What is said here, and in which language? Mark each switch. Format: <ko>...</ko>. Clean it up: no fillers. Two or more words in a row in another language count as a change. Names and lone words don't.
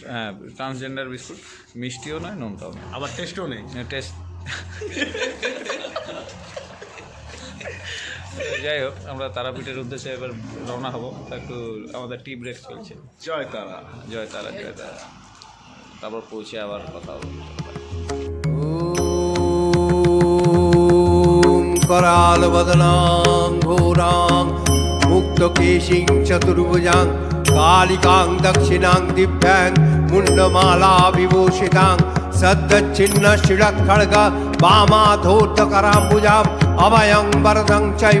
<bn>হ্যাঁ, ট্রান্সজেন্ডার বিস্কুট, মিষ্টিও নয়, নোনতাও নয়, আবার টেস্টও নেই। টেস্ট যাই হোক, আমরা তারাপীঠের উদ্দেশ্যে এবার রওনা হব। একটু আমাদের</bn> <en>tea break</en> <bn>চলছে। জয় তারা। জয় তারা, জয় তারা। তারপর পৌঁছে আবার কথা হবে।</bn> <sa>करालवदनां घोरां मुक्तकेशीं चतुर्भुजां कालिकां दक्षिणां दिव्यां मुण्डमाला विभूषितां सद्दच्छिन्नशिरःखड्ग वामाधोत्तकराम्बुजाम् अभयं वरदं चैव</sa>